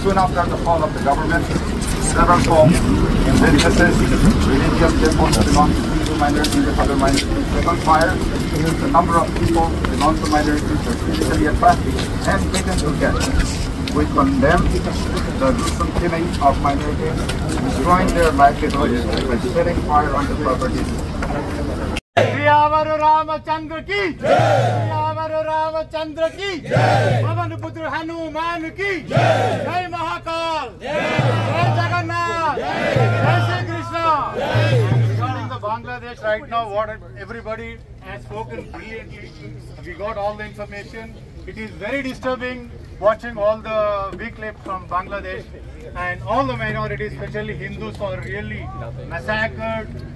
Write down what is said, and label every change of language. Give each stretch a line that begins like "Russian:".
English: Soon after the fall of the government, several homes and businesses, religious temples belonging to Hindu minorities and other minorities set on fire. The number of people belonging to minorities were physically attacked and taken to death. We condemn the recent killing of minorities, destroying their livelihoods by setting fire on the properties.
Hindi: Siyavar Ramchandra की जय, सियावर रामचंद्र की जय, पवन पुत्र हनुमान की जय, जय महाकाल, जय जगन्नाथ, जय Shri Krishna.
English: Regarding the Bangladesh right now, what everybody has spoken brilliantly, we got all the information. It is very disturbing watching all the big clips from Bangladesh, and all the minorities, especially Hindus, are really massacred.